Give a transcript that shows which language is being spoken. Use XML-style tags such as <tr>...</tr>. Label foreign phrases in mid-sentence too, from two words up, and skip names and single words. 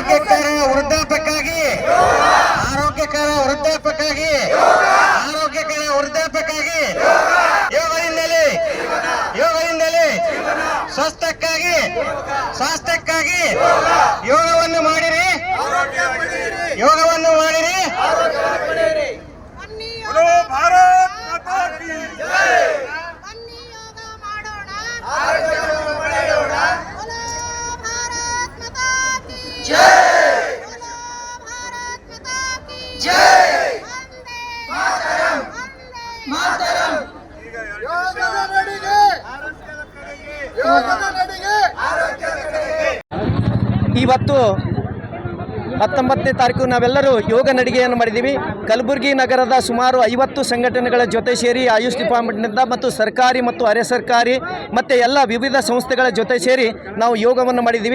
<kn>ಸ್ವಾಸ್ಥ್ಯಕ್ಕಾಗಿ ಯೋಗವನ್ನು ಮಾಡಿರಿ, ಯೋಗವನ್ನು ಮಾಡಿರಿ.</kn> <hi>बोलो भारत माता की जय.</hi> <kn>ಬನ್ನಿ ಯೋಗ ಮಾಡೋಣ, ಆರೋಗ್ಯವನ್ನು ಪಡೆಯೋಣ.</kn> <hi>बोलो भारत माता की जय. बोलो भारत माता की जय. वंदे मातरಂ. वंदे ಮಾತರಂ.</hi> <kn>ಯೋಗದ ನಡಿಗೆ, ಯೋಗದ ನಡಿಗೆ, ಆರೋಗ್ಯದ ಕಡೆಗೆ. ಇವತ್ತು 19ನೇ ತಾರೀಕು ನಾವೆಲ್ಲರೂ ಯೋಗ ನಡಿಗೆಯನ್ನು ಮಾಡಿದ್ದೀವಿ. ಕಲಬುರಗಿ ನಗರದ ಸುಮಾರು 50 ಸಂಘಟನೆಗಳ ಜೊತೆ ಸೇರಿ ಆಯುಷ್ ಡಿಪಾರ್ಟ್ಮೆಂಟ್ನಿಂದ ಮತ್ತು ಸರ್ಕಾರಿ ಮತ್ತು ಅರೆ ಸರ್ಕಾರಿ ಮತ್ತು ಎಲ್ಲ ವಿವಿಧ ಸಂಸ್ಥೆಗಳ ಜೊತೆ ಸೇರಿ ನಾವು ಯೋಗವನ್ನು ಮಾಡಿದ್ದೀವಿ.</kn>